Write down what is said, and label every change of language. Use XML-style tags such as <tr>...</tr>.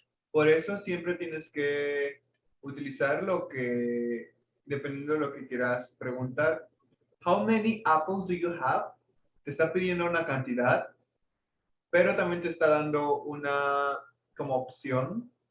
<es>Por eso siempre tienes que utilizar lo que, dependiendo de lo que quieras preguntar.</es> <en>How many apples do you have?</en> <es>Te está pidiendo una cantidad, pero también te está dando una como opción.</es>